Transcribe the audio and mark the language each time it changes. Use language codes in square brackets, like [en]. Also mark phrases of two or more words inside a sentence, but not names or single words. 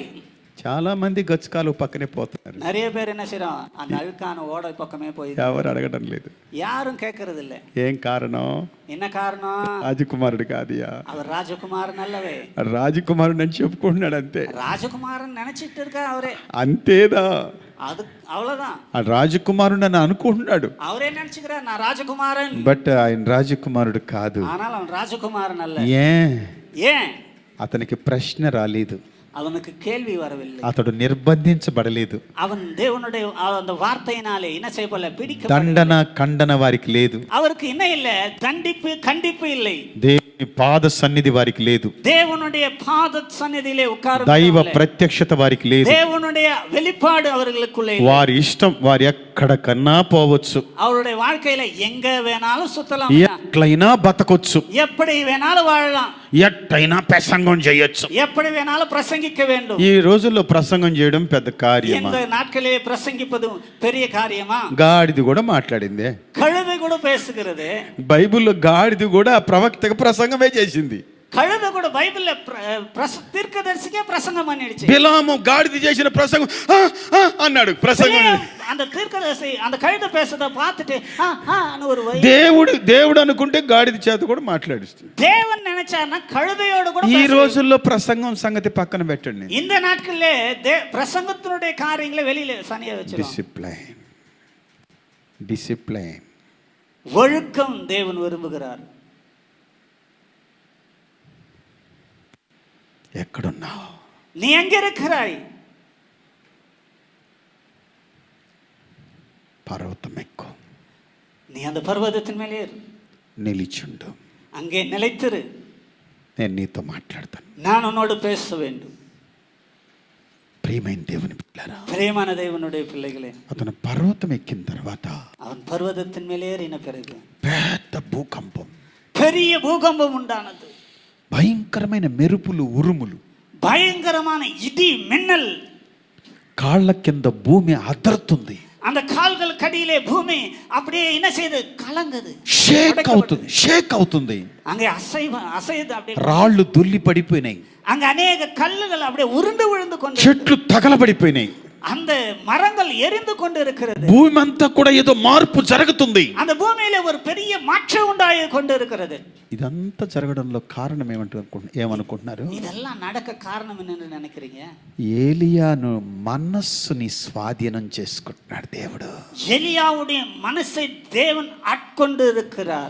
[te] చాలా మంది గచ్చు కాలువ పక్కనే పోతున్నారు, [ta] நிறைய பேர் என்ன செய்யறோம், அந்த அழுக்கான ஓடை பக்கமே போய் [te] ఎవరు అడగడం లేదు. [ta] யாரும் கேட்கறது இல்ல. [te] ఏం కారణం? [ta] என்ன காரணம்? [te] రాజకుమారుడు కాదియా, [ta] அவர் ராஜகுமாரன் அல்லவே, [te] రాజకుమారుడు అని చెప్పుకుంటున్నాడు అంతే. [ta] ராஜகுமாரன் நினைச்சிட்டு இருக்க அவரே, [te] అంతేదా, [ta] அது அவ்வளவுதான். [te] ఆ రాజకుమారుడు అని అనుకుంటున్నాడు, [ta] அவரே நினைச்சுக்கிறார் நான் ராஜகுமாரன், [te] బట్ ఆయన రాజకుమారుడు కాదు. [ta] ஆனால் அவன் ராஜகுமாரன் அல்ல. ஏன்? [te] అతనికి ప్రశ్న రాలేదు, [ta] அவனுக்கு கேள்வி வரவில்லை, [te] అతడు నిర్బంధించబడలేదు, [ta] அவன் தேவனுடைய அந்த வார்த்தையினாலே என்ன செய்யப்படல, பிடிக்க [te] దండన ఖండన వారికి లేదు, [ta] அவருக்கு என்ன இல்ல, தண்டிப்பு கண்டிப்பு இல்லை, [te] దేవుని పాద సన్నిధి వారికి లేదు, [ta] தேவனுடைய பாத சந்நிதியிலே உட்கார்ந்து [te] దైవ ప్రత్యక్షత వారికి లేదు, [ta] தேவனுடைய வெளிப்பாடு அவர்களுக்குள்ளே, [te] వారి ఇష్టం వారు ఎక్కడికన్నా పోవచ్చు, [ta] அவருடைய வாழ்க்கையில எங்க வேணாலும் சுத்தலாம், [te] ఎట్లయినా బతకొచ్చు, [ta] எப்படி வேணாலும் வாழலாம், [te] ఎట్టయినా ప్రసంగం చేయొచ్చు. [ta] எப்படி வேணாலும் பிரசங்கிக்க வேண்டும். [te] ఈ రోజుల్లో ప్రసంగం చేయడం పెద్ద కార్యమా? [ta] இந்த நாட்களிலே பிரசங்கிப்பது பெரிய காரியமா? [te] గాడిది కూడా మాట్లాడిందే, [ta] கழுதை கூட பேசுகிறது, [te] బైబిల్లో గాడిది కూడా ప్రవక్తకు ప్రసంగమే చేసింది, [ta] கழுதை கூட பைபிள்ல தீர்க்கதரிசிக்கே பிரசங்கம் பண்ணிடுச்சு. [te] బిలాము గాడిది చేసిన ప్రసంగం అన్నాడు, ప్రసంగం. [ta] அந்த தீர்க்கதரிசி அந்த கழுதை பேசுறத பார்த்துட்டு ஒரு [te] దేవుడు అనుకుంటే గాడిది చేత కూడా మాట్లాడిస్తుంది. [ta] தேவன் நினைச்சாருன்னா கழுதையோடு கூட. [te] ఈ రోజుల్లో ప్రసంగం సంగతి పక్కన పెట్టండి, [ta] இந்த நாட்களிலே பிரசங்கத்தினுடைய காரியங்களை வெளியில சனியா வச்சிருக்கோம். [te] డిసిప్లైన్ [ta] ஒழுக்கம் தேவன் விரும்புகிறார். [te] ఎక్కడున్నావు, [ta] நீ எங்க இருக்கிறாய்? [te] పర్వతం ఎక్కు, [ta] நீ அந்த பர்வதத்தின் மேலே ஏறு, [te] నిలిచుండు, [ta] அங்கே நிலைத்திரு, [te] నేను నీతో మాట్లాడతాను, [ta] நான் உன்னோடு பேச வேண்டும். [te] ప్రియమైన దేవుని పిల్లరా, [ta] பிரியமான தேவனுடைய பிள்ளைகளே, [te] అతను పర్వతం ఎక్కిన తర్వాత [ta] அவன் பர்வதத்தின் மேலே ஏறின பிறகு [te] పెద్ద భూకంపం, [ta] பெரிய பூகம்பம் உண்டானது, [te] భయంకరమైన మెరుపులు, ఉరుములు, [ta] பயங்கரமான இடி மின்னல், [te] కాళ్ళ కింద భూమి అదరుతుంది, [ta] அந்த கடியிலே பூமி அப்படியே என்ன செய்து கலங்குது, [te] షేక్ అవుతుంది. [ta] அங்கே அசைது அப்படியே [te] రాళ్ళు దుల్లి పడిపోయినాయి, [ta] அங்க அநேக கல்லுகள் அப்படியே உருண்டு விழுந்து கொண்டு, [te] చెట్లు తగలబడిపోయినాయి, [ta] அந்த மரங்கள் எரிந்து கொண்டு இருக்கிறது. [te] భూమి అంతా కూడా ఏదో మార్పు జరుగుతుంది. [ta] அந்த பூமியில ஒரு பெரிய மாற்றம் உண்டாகி கொண்டு இருக்கிறது. [te] ఇదంతా జరగడంలో కారణం ఏమనుకుంటున్నారు? [ta] இதெல்லாம் நடக்க காரணம் என்னன்னு நினைக்கிறீங்க? [te] ఏలియాను మనస్సుని స్వాధీనం చేసుకుంటున్నాడు దేవుడు. [ta] எலியாவுடைய மனசை தேவன் ஆட்கொண்டு இருக்கிறார்.